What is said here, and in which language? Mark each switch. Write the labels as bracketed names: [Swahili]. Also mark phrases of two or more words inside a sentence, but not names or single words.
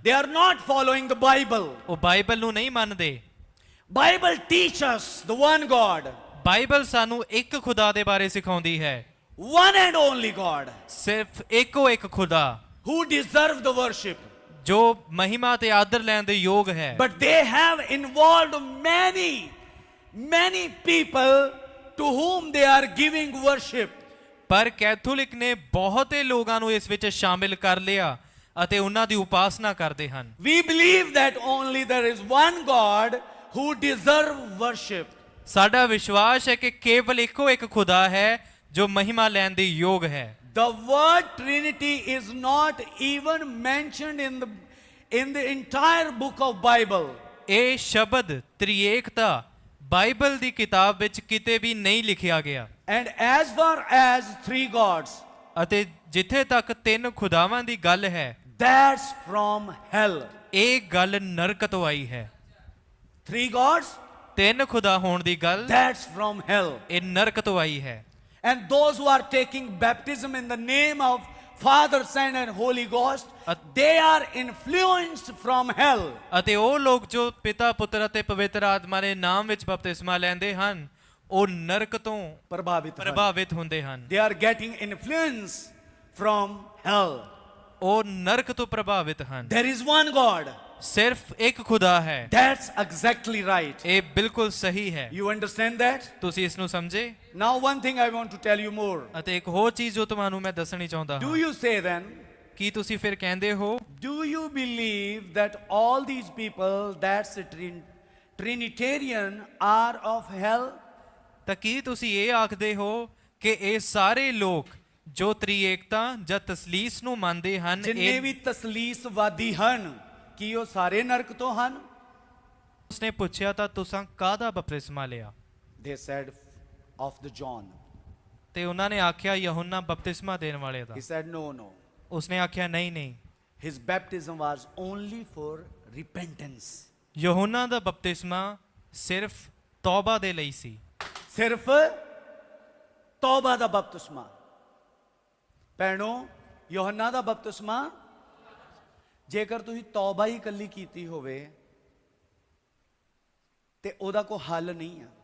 [English] They are not following the Bible. [Punjabi] ਉਹ ਬਾਈਬਲ ਨੂੰ ਨਹੀਂ ਮੰਨਦੇ। [English] Bible teaches us the one God. [Punjabi] ਬਾਈਬਲ ਸਾਨੂੰ ਇੱਕ ਖੁਦਾ ਦੇ ਬਾਰੇ ਸਿਖਾਉਂਦੀ ਹੈ। [English] One and only God. [Punjabi] ਸਿਰਫ ਇੱਕੋ ਇੱਕ ਖੁਦਾ [English] Who deserve the worship. [Punjabi] ਜੋ ਮਹਿਮਾ ਤੇ ਆਦਰ ਲੈਣ ਦੇ ਯੋਗ ਹੈ। [English] But they have involved many people to whom they are giving worship. [Punjabi] ਪਰ ਕੈਥੋਲਿਕ ਨੇ ਬਹੁਤੇ ਲੋਕਾਂ ਨੂੰ ਇਸ ਵਿੱਚ ਸ਼ਾਮਿਲ ਕਰ ਲਿਆ ਅਤੇ ਉਹਨਾਂ ਦੀ ਉਪਾਸਨਾ ਕਰਦੇ ਹਨ। [English] We believe that only there is one God who deserve worship. [Punjabi] ਸਾਡਾ ਵਿਸ਼ਵਾਸ ਹੈ ਕਿ ਕੇਵਲ ਇੱਕੋ ਇੱਕ ਖੁਦਾ ਹੈ ਜੋ ਮਹਿਮਾ ਲੈਣ ਦੇ ਯੋਗ ਹੈ। [English] The word Trinity is not even mentioned in the entire book of Bible. [Punjabi] ਇਹ ਸ਼ਬਦ ਤ੍ਰਿਏਕਤਾ ਬਾਈਬਲ ਦੀ ਕਿਤਾਬ ਵਿੱਚ ਕਿਤੇ ਵੀ ਨਹੀਂ ਲਿਖਿਆ ਗਿਆ। [English] And as far as three gods, [Punjabi] ਅਤੇ ਜਿੱਥੇ ਤੱਕ ਤਿੰਨ ਖੁਦਾਵਾਂ ਦੀ ਗੱਲ ਹੈ, [English] that's from hell. [Punjabi] ਇਹ ਗੱਲ ਨਰਕ ਤੋਂ ਆਈ ਹੈ। [English] Three gods, [Punjabi] ਤਿੰਨ ਖੁਦਾ ਹੋਣ ਦੀ ਗੱਲ, [English] that's from hell. [Punjabi] ਇਹ ਨਰਕ ਤੋਂ ਆਈ ਹੈ। [English] And those who are taking baptism in the name of Father, Son and Holy Ghost, they are influenced from hell. [Punjabi] ਅਤੇ ਉਹ ਲੋਕ ਜੋ ਪਿਤਾ ਪੁੱਤਰ ਅਤੇ ਪਵਿੱਤਰ ਆਤਮਾ ਦੇ ਨਾਮ ਵਿੱਚ ਬਪਤਿਸਮਾ ਲੈਂਦੇ ਹਨ, ਉਹ ਨਰਕ ਤੋਂ ਪ੍ਰਭਾਵਿਤ ਹੁੰਦੇ ਹਨ। [English] They are getting influence from hell. [Punjabi] ਉਹ ਨਰਕ ਤੋਂ ਪ੍ਰਭਾਵਿਤ ਹਨ। [English] There is one God. [Punjabi] ਸਿਰਫ ਇੱਕ ਖੁਦਾ ਹੈ। [English] That's exactly right. [Punjabi] ਇਹ ਬਿਲਕੁਲ ਸਹੀ ਹੈ। [English] You understand that? [Punjabi] ਤੁਸੀਂ ਇਸ ਨੂੰ ਸਮਝੇ? [English] Now one thing I want to tell you more. [Punjabi] ਅਤੇ ਇੱਕ ਹੋਰ ਚੀਜ਼ ਜੋ ਤੁਹਾਨੂੰ ਮੈਂ ਦੱਸਣੀ ਚਾਹੁੰਦਾ [English] Do [Punjabi] ਹਾਂ। [English] you say then, [Punjabi] ਕੀ ਤੁਸੀਂ ਫਿਰ ਕਹਿੰਦੇ ਹੋ [English] do you believe that all these people that's Trinitarian are of hell? [Punjabi] ਤਾਂ ਕੀ ਤੁਸੀਂ ਇਹ ਆਖਦੇ ਹੋ ਕਿ ਇਹ ਸਾਰੇ ਲੋਕ ਜੋ ਤ੍ਰਿਏਕਤਾ ਜਾਂ ਤਸਲੀਸ ਨੂੰ ਮੰਨਦੇ ਹਨ ਜਿੰਨੇ ਵੀ ਤਸਲੀਸਵਾਦੀ ਹਨ ਕੀ ਉਹ ਸਾਰੇ ਨਰਕ ਤੋਂ ਹਨ? ਉਸਨੇ ਪੁੱਛਿਆ ਤਾਂ ਤੁਸੀਂ ਕਾਹਦਾ ਬਪਤਿਸਮਾ ਲਿਆ? [English] They said of the John. [Punjabi] ਤੇ ਉਹਨਾਂ ਨੇ ਆਖਿਆ ਯਹੋਨਾ ਬਪਤਿਸਮਾ ਦੇਣ ਵਾਲੇ ਦਾ। [English] He said no, no. [Punjabi] ਉਸਨੇ ਆਖਿਆ ਨਹੀਂ ਨਹੀਂ, [English] His baptism was only for repentance. [Punjabi] ਯਹੋਨਾ ਦਾ ਬਪਤਿਸਮਾ ਸਿਰਫ ਤੌਬਾ ਦੇ ਲਈ ਸੀ। ਸਿਰਫ ਤੌਬਾ ਦਾ ਬਪਤਿਸਮਾ। ਭੈਣੋ, ਯੋਹੰਨਾ ਦਾ ਬਪਤਿਸਮਾ ਜੇਕਰ ਤੁਸੀਂ ਤੌਬਾ ਹੀ ਇਕੱਲੀ ਕੀਤੀ ਹੋਵੇ ਤੇ ਉਹਦਾ ਕੋਈ ਹੱਲ ਨਹੀਂ ਆ।